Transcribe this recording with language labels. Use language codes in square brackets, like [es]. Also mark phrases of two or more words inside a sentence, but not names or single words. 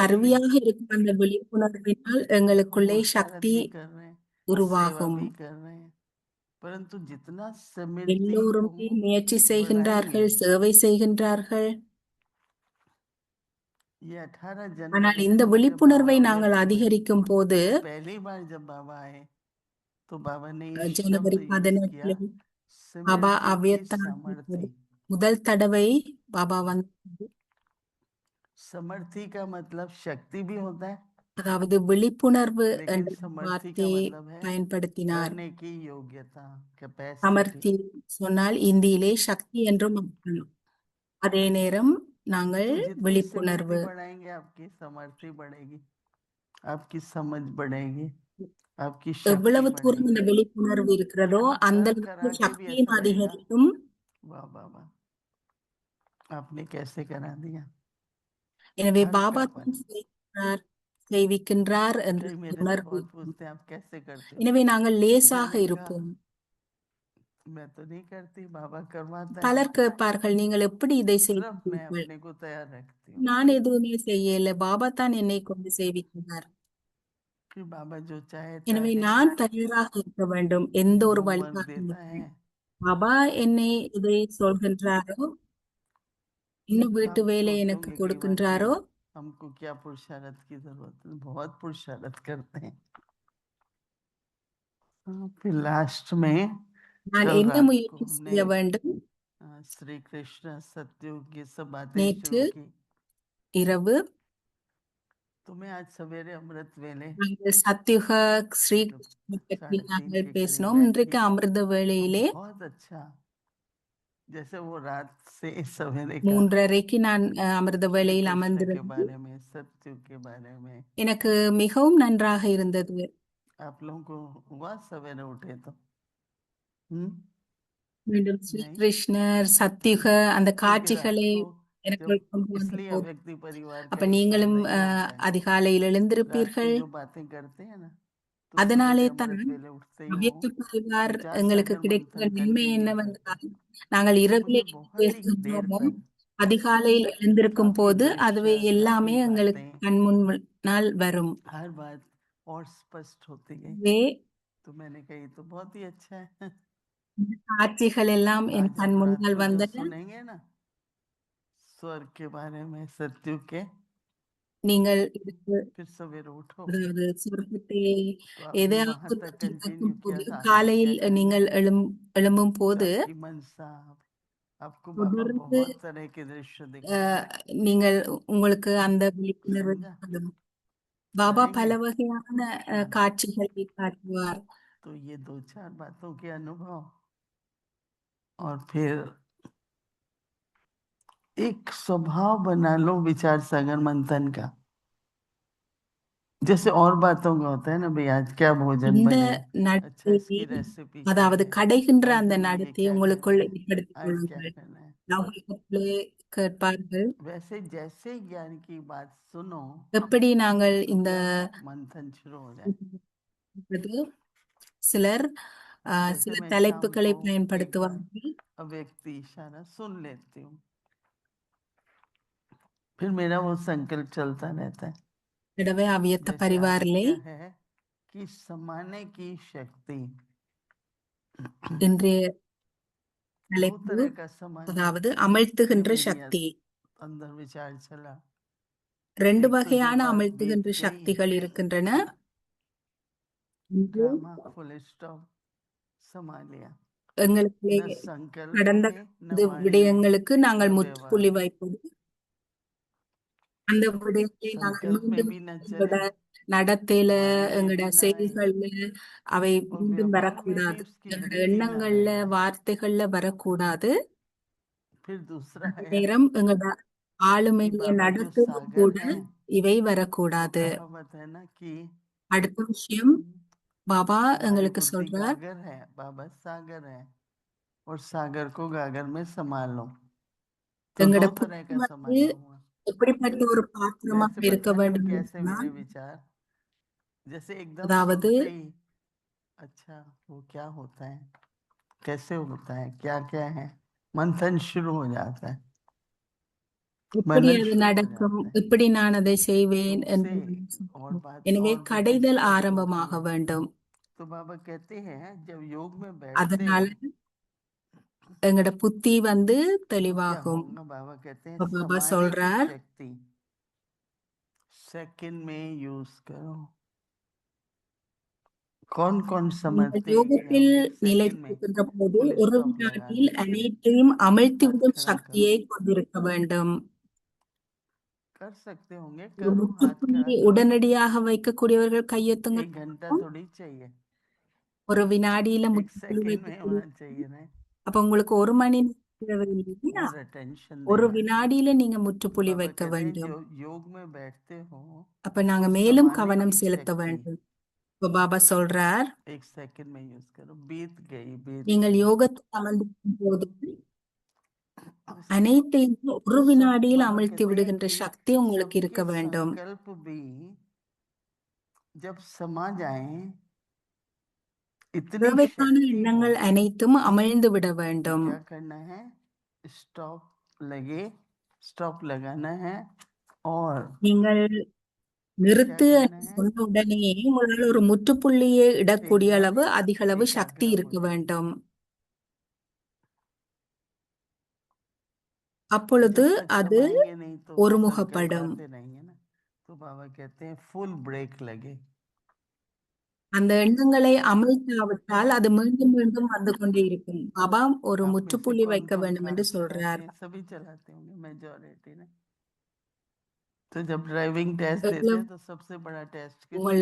[ta] கருவியாக இருக்கும் அந்த விழிப்புணர்வினால் எங்களுக்குள்ளே [hi] मुशारत [ta] சக்தி [hi] भी कर रहे हैं, सेवा [ta] உருவாகும். [hi] भी कर रहे हैं, परंतु जितना स्मृति को [ta] எல்லோருமே முயற்சி செய்கின்றார்கள், [hi] बढ़ाएंगे, [ta] சேவை செய்கின்றார்கள். [hi] ये 18 [ta] ஆனால் [hi] जनवरी [ta] இந்த [hi] को जब [ta] விழிப்புணர்வை [hi] बाबा [ta] நாங்கள் [hi] आए थे, [ta] அதிகரிக்கும் போது [hi] पहली बार जब बाबा आए तो बाबा ने ये [ta] ஜனவரி [hi] शब्द यूज किया, [ta] 18 பாபா [hi] स्मृति की [ta] அவ்வியத்தான [hi] सामर्थ्य। [ta] முதல் தடவை பாபா வந்து, [hi] समर्थी का मतलब शक्ति भी होता है, [ta] அதாவது விழிப்புணர்வு [hi] लेकिन [ta] என்ற [hi] समर्थी का [ta] வார்த்தையை [hi] मतलब है [ta] பயன்படுத்தினார். [hi] करने की योग्यता, कैपेसिटी। [ta] சமர்த்தி சொன்னால் இந்தியிலே சக்தி என்றும் அர்த்தம். அதே நேரம் நாங்கள் [hi] तो जितनी [ta] விழிப்புணர்வு [hi] स्मृति बढ़ाएंगे आपकी समर्थी बढ़ेगी, आपकी समझ बढ़ेगी, आपकी शक्ति [ta] எவ்வளவு தூரம் [hi] बढ़ेगी। [ta] இந்த விழிப்புணர்வு இருக்கிறதோ அந்த [hi] कर [ta] அளவுக்கு [hi] करा के भी [ta] சக்தியும் [hi] ऐसा लगेगा, [ta] அதிகரிக்கும். [hi] वाह वाह वाह, आपने कैसे करा दिया। [ta] எனவே பாபா [hi] हल्कापन। [ta] தான் செய்கின்றார், செய்விக்கின்றார் என்ற [hi] कई मेरे से [ta] உணர்வு. [hi] बहुत पूछते हैं आप कैसे करते हो, [ta] எனவே நாங்கள் லேசாக [hi] मैंने कहा [ta] இருப்போம். [hi] मैं तो नहीं करती, बाबा करवाता है, [ta] பலர் கேட்பார்கள், நீங்கள் எப்படி இதை [hi] सिर्फ मैं [ta] செய்வீர்கள்? [hi] अपने को तैयार रखती हूँ [ta] நான் எதுவுமே செய்யல, பாபா தான் என்னை கொண்டு செய்விக்கிறார். [hi] कि बाबा जो चाहता [ta] எனவே [hi] है [ta] நான் தயாராக இருக்க வேண்டும் எந்த ஒரு [hi] होमवर्क [ta] வழிகாட்டும். [hi] देता है, [ta] பாபா என்னை இதை சொல்கின்றாரோ, இன்னும் வீட்டு [hi] आप [ta] வேலை எனக்கு [hi] सोचोगे कि [ta] கொடுக்கின்றாரோ, [hi] वाकई हमको क्या पुरुषार्थ की जरूरत है, बहुत पुरुषार्थ करते हैं। फिर लास्ट में [ta] நான் [hi] कल [ta] என்ன [hi] रात को [ta] முயற்சி செய்ய [hi] हमने [ta] வேண்டும்? [hi] श्री कृष्ण सत्युग की सब बातें [ta] நேற்று [hi] शुरू की, [ta] இரவு [hi] तो मैं आज सवेरे अमृत वेले [ta] நாங்கள் சத்யுக ஸ்ரீ [hi] जब [ta] பற்றி [hi] 3:30 [ta] நாங்கள் [hi] के करीब [ta] பேசினோம். [hi] बैठी [ta] இன்றைக்கு அமிர்த [hi] तो [ta] வேளையிலே [hi] बहुत अच्छा, जैसे वो रात से सवेरे का [ta] 3:30க்கு நான் அமிர்த [hi] श्री [ta] வேளையில் [hi] कृष्ण के [ta] அமர்ந்திருந்தேன். [hi] बारे में, सत्युग के बारे में [ta] எனக்கு மிகவும் நன்றாக இருந்தது. [hi] आप लोगों को हुआ सवेरे उठे तो [ta] மீண்டும் ஸ்ரீ [hi] नहीं, [ta] கிருஷ்ணர் சத்யுக அந்த [hi] क्योंकि रात [ta] காட்சிகளை [hi] को [ta] எனக்கு [hi] जब [ta] கொண்டு வந்த [hi] इसलिए [ta] போது, [hi] व्यक्ति परिवार का [ta] அப்ப [hi] एक [ta] நீங்களும் [hi] फायदा ये होता है, [ta] அதிகாலையில் [hi] रात को [ta] எழுந்திருப்பீர்கள். [hi] जो बातें करते हैं ना, तो [ta] அதனாலே [hi] सवेरे [ta] தான் [hi] अमृत वेले उठते ही वो [ta] அவ்யக்த பரிவார் [hi] विचार [ta] எங்களுக்கு [hi] सागर [ta] கிடைக்கிற [hi] मंथन [ta] நன்மை [hi] कंटिन्यू [ta] என்னவென்றால், [hi] करते, [ta] நாங்கள் [hi] तो [ta] இரவிலே [hi] मुझे बहुत ही देर [ta] பேசுகின்றோமோ [hi] तक [ta] அதிகாலையில் எழுந்திருக்கும் [hi] काफी [ta] போது அதுவே [hi] दृश्य, [ta] எல்லாமே [hi] काफी [ta] எங்களுக்கு [hi] बातें, [ta] கண் முன்னால் வரும். [hi] हर बात और स्पष्ट होती गई। [ta] வே [hi] तो मैंने कही तो बहुत ही अच्छा है। [ta] இந்த காட்சிகள் எல்லாம் என் [hi] आज [ta] கண் [hi] हम रात [ta] முன்னால் [hi] को जो [ta] வந்தன. [hi] सुनेंगे ना स्वर्ग के बारे में, सत्युग के, [ta] நீங்கள் இதுக்கு [hi] फिर सवेरे उठो [ta] அதாவது சொர்க்கத்தை [hi] तो आपने [ta] எதையாவது [hi] वहां तक [ta] பற்றி [hi] कंटिन्यू [ta] கேட்கும் [hi] किया [ta] போது, [hi] तो आगे [ta] காலையில் [hi] क्या करना [ta] நீங்கள் [hi] है, [ta] எழும்பும் [hi] तो [ta] போது [hi] आपकी मनसा, आपको बाबा [ta] தொடர்ந்து [hi] बहुत तरह के दृश्य दिखाएंगे, [ta] நீங்கள் உங்களுக்கு அந்த விழிப்புணர்வு [hi] समझा, [ta] ஏற்படும். பாபா [hi] करेंगे [ta] பல வகையான [hi] हाँ। [ta] காட்சிகளை காட்டுவார். [hi] तो ये 2-4 बातों के अनुभव, और फिर एक स्वभाव बना लो विचार सागर मंथन का, जैसे और बातों का होता है ना, भाई आज क्या भोजन [ta] இந்த [hi] बने, अच्छा इसकी [ta] நடத்தையை, [hi] रेसिपी क्या [ta] அதாவது [hi] है, [ta] கடைகின்ற [hi] आज [ta] அந்த [hi] हमें ये [ta] நடத்தையை [hi] क्या [ta] உங்களுக்குள் [hi] करना है, [ta] ஏற்படுத்திக் [hi] आज क्या [ta] கொள்ளுங்கள். [hi] करना है। [ta] லௌகிகத்திலே கேட்பார்கள், [hi] वैसे जैसे ज्ञान की बात सुनो [ta] எப்படி நாங்கள் [hi] तो [ta] இந்த [hi] क्या मंथन शुरू हो जाए। [ta] சிலர் [hi] जैसे [ta] சில [hi] मैं शाम [ta] தலைப்புகளை [hi] को एक बार [ta] பயன்படுத்துவார்கள். [hi] अव्यक्ति इशारा सुन लेती हूँ, फिर मेरा वो संकल्प चलता रहता है, [ta] தடவை அவ்வியத்த [hi] जैसे आज [ta] பரிவாரிலே [hi] क्या है कि समाने की शक्ति, [ta] இன்றைய [hi] दो [ta] தலைப்பு, [hi] तरह का समाना, [ta] அதாவது [hi] ये [ta] அமிழ்த்துகின்ற [hi] मेरी [ta] சக்தி. [hi] अंदर विचार चला, [ta] ரெண்டு [hi] एक तो जो [ta] வகையான [hi] बात [ta] அமிழ்த்துகின்ற [hi] बीत गई, [ta] சக்திகள் இருக்கின்றன. ஒன்று, [en] drama full stop, [hi] समा लिया, [ta] எங்களுக்குள்ளே [hi] न संकल्प [ta] கடந்த [hi] में न वाणी में [ta] விடயங்களுக்கு நாங்கள் [hi] न व्यवहार [ta] முற்றுப்புள்ளி [hi] में, [ta] வைப்பது, அந்த விடயத்தை நாங்கள் [hi] संकल्प में [ta] மீண்டும் [hi] भी न [ta] எங்களோட [hi] चले, [ta] நடத்தையில, [hi] वाणी में [ta] எங்களோட [hi] भी न आए, [ta] செயல்கள்ல அவை [hi] और [ta] மீண்டும் [hi] व्यवहार में भी [ta] வரக்கூடாது. [hi] उसकी [ta] எங்களோட [hi] वृद्धि न [ta] எண்ணங்கள்ல, [hi] रहे। [ta] வார்த்தைகள்ல வரக்கூடாது. [hi] फिर दूसरा [ta] அதே [hi] है [ta] நேரம் எங்களோட [hi] कि [ta] ஆளுமைய [hi] बाबा जो [ta] நடத்தையிலும் [hi] सागर [ta] கூட [hi] है, [ta] இவை [hi] वो [ta] வரக்கூடாது. [hi] कहावत है ना कि [ta] அடுத்த விஷயம், பாபா [hi] हमारी [ta] எங்களுக்கு [hi] बुद्धि [ta] சொல்றார், [hi] गागर है, बाबा सागर है, और सागर को गागर में समा लो। तो दो [ta] எங்களோட [hi] तरह [ta] புத்தி [hi] का [ta] வந்து [hi] समाना हुआ, [ta] எப்படிப்பட்ட ஒரு [hi] मैं [ta] பாத்திரமாக [hi] ऐसे [ta] இருக்க [hi] बताती हूँ [ta] வேண்டும் என்று [hi] कैसे [ta] சொன்னால், [hi] मेरे विचार, जैसे एकदम [ta] அதாவது [hi] सुनते ही अच्छा वो क्या होता है, कैसे होता है, क्या क्या है, मंथन शुरू हो जाता है, [ta] இப்படி [hi] मनन [ta] அது [hi] शुरू हो [ta] நடக்கும், [hi] जाता है। [ta] இப்படி நான் அதை [hi] तो [ta] செய்வேன் [hi] उससे [ta] என்று [hi] और बात [ta] எனவே [hi] और भी [ta] கடைதல் [hi] स्पष्ट होती [ta] ஆரம்பமாக [hi] है। [ta] வேண்டும். [hi] तो बाबा कहते हैं जब योग में बैठते [ta] அதனால எங்கட புத்தி [hi] तो क्या [ta] தெளிவாகும். [hi] होगा, बाबा कहते हैं [ta] பாபா [hi] समाने की [ta] சொல்றார், [hi] शक्ति सेकंड में यूज करो। कौन कौन [ta] நீங்கள் [hi] समझते हैं कि [ta] யோகத்தில் [hi] हम एक सेकंड में [ta] நிலைத்திருக்கின்ற போது [hi] फुल [ta] ஒரு [hi] स्टॉप लगा [ta] வினாடியில் [hi] दें। [ta] அனைத்தையும் [hi] हाथ [ta] அமிழ்த்திவிடும் [hi] खड़ा करो, [ta] சக்தியை கொண்டிருக்க வேண்டும். [hi] कर सकते होंगे, [ta] ஒரு [hi] करो, हाथ खड़ा [ta] முற்றுப்புள்ளி [hi] करो। [ta] உடனடியாக வைக்கக்கூடியவர்கள் கையெத்துங்க. [hi] एक घंटा थोड़ी चाहिए, [ta] ஒரு வினாடியில [hi] एक [ta] முற்றுப்புள்ளி [hi] सेकंड में [ta] வைக்கக்கூடிய, [hi] होना चाहिए ना। [ta] அப்ப உங்களுக்கு ஒரு மணி நேரம் தேவை இல்லையா? [hi] और अटेंशन [ta] ஒரு [hi] देना। [ta] வினாடியில நீங்க [hi] तो [ta] முற்றுப்புள்ளி [hi] बाबा [ta] வைக்க [hi] कहते हैं [ta] வேண்டும். [hi] जो योग में बैठते हो [ta] அப்ப நாங்க [hi] तो [ta] மேலும் [hi] समाने [ta] கவனம் [hi] की [ta] செலுத்த [hi] शक्ति [ta] வேண்டும். இப்ப பாபா சொல்றார், [hi] एक सेकंड में यूज करो, बीत गई बीत [ta] நீங்கள் [hi] गई। [ta] யோகத்தில் அமர்ந்திருக்கும் போது [hi] उस- [ta] அனைத்தையும் ஒரு [hi] सब [ta] வினாடியில் [hi] बाबा [ta] அமிழ்த்தி [hi] कहते हैं [ta] விடுகின்ற [hi] कि [ta] சக்தி உங்களுக்கு இருக்க [hi] सबके [ta] வேண்டும். [hi] संकल्प भी जब समा जाएं, इतनी [ta] தேவைக்கான [hi] शक्ति हो [ta] எண்ணங்கள் அனைத்தும் அமிழ்ந்து விட [hi] तो [ta] வேண்டும். [hi] क्या करना है, स्टॉप लगे, स्टॉप लगाना है और [ta] நீங்கள் [hi] क्या [ta] நிறுத்து [hi] करना [ta] என்று [hi] है, [ta] சொன்ன உடனே உங்களால் ஒரு முற்றுப்புள்ளியை இடக்கூடிய [hi] एकदम [ta] அளவு அதிக அளவு சக்தி [hi] एकाग्र हो [ta] இருக்க [hi] जाए। [ta] வேண்டும். [hi] जब [ta] அப்பொழுது [hi] तक [ta] அது [hi] समाएंगे नहीं तो संकल्प [ta] ஒருமுகப்படும். [hi] आते रहेंगे ना। तो बाबा कहते हैं [en] full break [hi] लगे। [ta] அந்த எண்ணங்களை அமிழ்த்தாவிட்டால் அது மீண்டும் மீண்டும் வந்து கொண்டே இருக்கும். பாபா ஒரு [hi] आप में से [ta] முற்றுப்புள்ளி [hi] कौन [ta] வைக்க [hi] कौन [ta] வேண்டும் [hi] कार [ta] என்று [hi] चलाते [ta] சொல்றார். [hi] हैं, सभी चलाते होंगे मेजॉरिटी ने। तो जब [en] driving test [hi] देते [ta] எவ்வளவு [hi] हैं तो सबसे बड़ा टेस्ट किस [ta] உங்கள